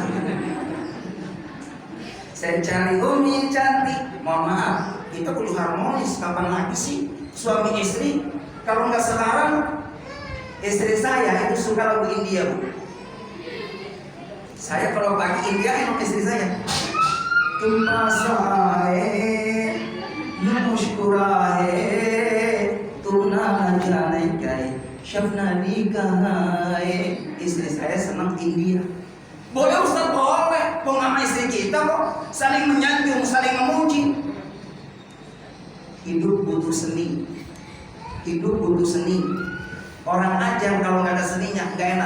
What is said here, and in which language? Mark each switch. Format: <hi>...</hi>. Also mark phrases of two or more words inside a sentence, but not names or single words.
<id>Saya cari, Umi cantik. Mohon maaf, kita kudu harmonis. Kapan lagi sih suami istri? Kalau nggak sekarang, istri saya itu suka lagu India, Bu. Saya kalau pagi India enak istri saya.</id> <hi>तुम पास आए यूं मुस्कुराए तुम ना जाने क्या शबनानी कहाँ है.</hi> <id>Istri saya senang India. Boleh Ustaz, boleh. Pengama istri kita kok saling menyanjung, saling memuji. Hidup butuh seni. Hidup butuh seni. Orang aja kalau nggak ada seninya nggak enak.</id>